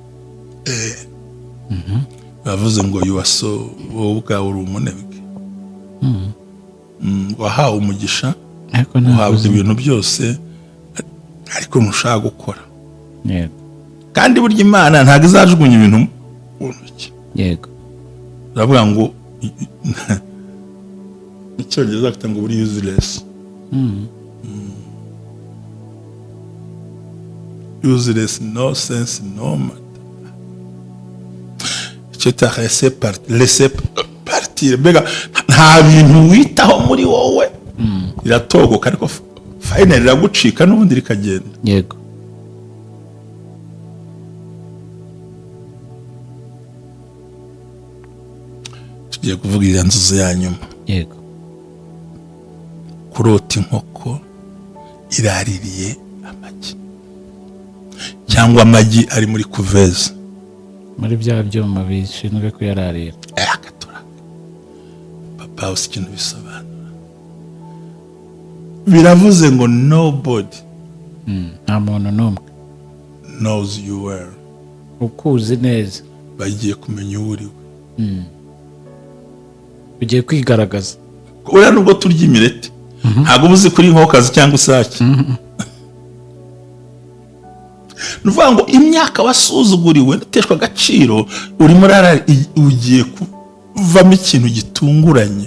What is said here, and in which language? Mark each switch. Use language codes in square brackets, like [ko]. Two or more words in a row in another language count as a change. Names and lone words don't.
[rw] bavuze ngo yuwaso, wowe ubwawe uri umunebwe, wahawe umugisha, wahawe ibintu byose, ariko ntushaka gukora. Kandi burya Imana ntabwo izajugunya ibintu mu ntoki. Yego. Uravuga ngo icyongereza bafite ngo buri useless. [en] Useless, no sense, no matter. [rw] Icyo [fr] ta laisser partir. [rw] Mbega nta bintu witaho muri wowe, iratogoka ariko finally iragucika n'ubundi rikagenda. Yego. Tugiye kuvuga iriya nzozi ya nyuma. Yego. Kurota inkoko iraririye amagi, cyangwa amagi ari muri kuveze, muri bya byuma bishinzwe kuyararira. Akatura papa uzi ikintu bisobanura. Biravuze ngo nobody, nta muntu n'umwe [en] knows you well, [rw] ukuzi neza, bagiye kumenya uwo uriwe. ugiye kwigaragaza. Uriya nubwo turya imireti, ntabwo uzi kuri inkokazi cyangwa isake. Nuvuga ngo imyaka wasuzuguriwe, nateshwa agaciro, urimo ugiye kuvamo ikintu gitunguranye.